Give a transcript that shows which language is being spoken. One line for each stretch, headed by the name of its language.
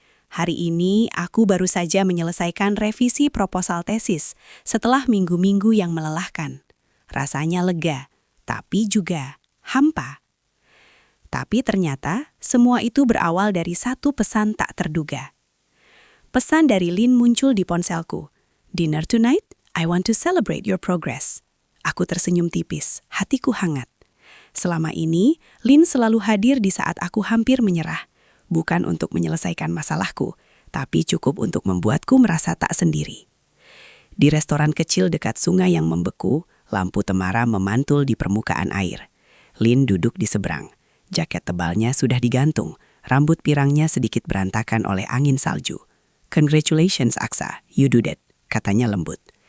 Indonesian: Hari ini aku baru saja menyelesaikan revisi proposal tesis setelah minggu-minggu yang melelahkan. Rasanya lega, tapi juga hampa. Tapi ternyata Semua itu berawal dari satu pesan tak terduga. Pesan dari Lin muncul di ponselku.
English: "Dinner tonight? I want to celebrate your progress."
Indonesian: Aku tersenyum tipis, hatiku hangat. Selama ini, Lin selalu hadir di saat aku hampir menyerah. Bukan untuk menyelesaikan masalahku, tapi cukup untuk membuatku merasa tak sendiri. Di restoran kecil dekat sungai yang membeku, lampu temara memantul di permukaan air. Lin duduk di seberang. Jaket tebalnya sudah digantung, rambut pirangnya sedikit berantakan oleh angin salju.
English: "Congratulations, Aksa, you do that,"
Indonesian: katanya lembut.